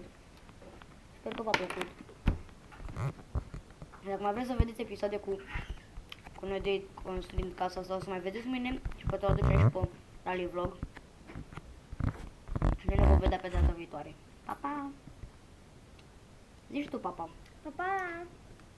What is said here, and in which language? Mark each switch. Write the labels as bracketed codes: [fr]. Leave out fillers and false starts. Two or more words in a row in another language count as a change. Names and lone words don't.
[ro] Sper că v-a plăcut. Dacă mai vreți să vedeți episoade cu noi doi construind casa sau să mai vedeți mâine și poate o aduce și pe [en] rally vlog. [ro] Și ne vom vedea pe data viitoare. Pa, pa! Zici tu, pa, pa! Pa, pa!